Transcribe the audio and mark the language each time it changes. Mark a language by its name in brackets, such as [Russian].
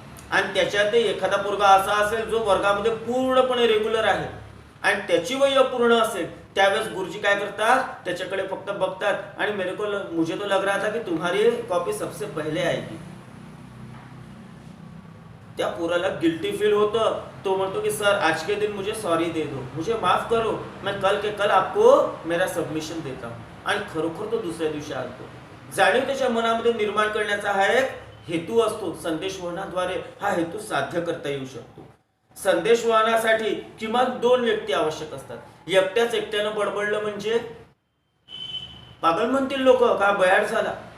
[Marathi] आणि त्याच्यात एखादा पोरगा असा असेल जो वर्गामध्ये पूर्णपणे रेग्युलर आहे आणि त्याची वय अपूर्ण असेल, त्यावेळेस गुरुजी काय करतात, त्याच्याकडे फक्त बघतात आणि [Hindi] मुझे तो लग रहा था कि तुम्हारी कॉपी सबसे पहले आएगी. [Marathi] त्या पोराला गिल्टी फील होतं. तो म्हणतो की [Hindi] सर आज के दिन मुझे सॉरी दे दो, मुझे माफ करो, मैं कल के कल आपको मेरा सबमिशन देता हूं. [Marathi] आणि खरोखर तो दुसऱ्या दिवशी आणतो. जाणीव त्याच्या मनामध्ये निर्माण करण्याचा हा एक हेतू असतो. संदेशवहनाद्वारे हा हेतू साध्य करता येऊ शकतो. संदेशवहनासाठी किमान 2 व्यक्ती आवश्यक असतात. एकट्यानं बडबडलं म्हणजे पागल म्हणतील लोक, का बयाड झाला.